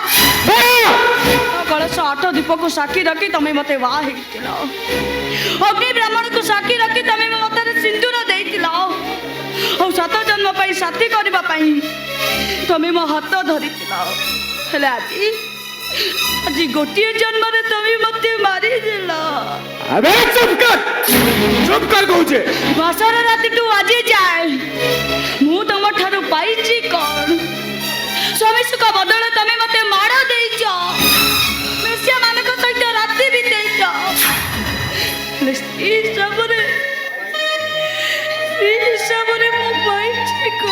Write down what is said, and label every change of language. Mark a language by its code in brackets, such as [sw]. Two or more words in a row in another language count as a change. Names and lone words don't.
[or] କଳସ 8 ଦୀପକୁ ସାକ୍ଷୀ ରଖି ତମେ ମତେ ବାହା ହେଇଥିଲ। ଅଗ୍ନି ବ୍ରାହ୍ମଣକୁ ସାକ୍ଷୀ ରଖି ତମେ ମୋ ମତରେ ସିନ୍ଦୁର ଦେଇଥିଲ। ଆଉ 7 ଜନ୍ମ ପାଇଁ ସାଥୀ କରିବା ପାଇଁ ତମେ ମୋ ହାତ ଧରିଥିଲ। ହେଲେ ଆଜି ଗୋଟିଏ ଜନ୍ମରେ ତମେ ମତେ ମାରିଦେଲ। [hi] अबे चुप कर कହୁଛେ। [or] ଦଶର ରାତିଠୁ ଆଜି ଯାଏ ମୁଁ ତମ ଠାରୁ ପାଇଛି କଣ? ସ୍ୱାମୀ ସୁଖ ବଦଳ ତମେ ମତେ ମାଡ଼ ଦେଇଛ, ବେଶ୍ୟା ମାନଙ୍କ ସହିତ ରାତି ବିତେଇଛ। ହେଲେ ସ୍ତ୍ରୀ ହିସାବରେ ମୁଁ ପାଇଛି କଣ?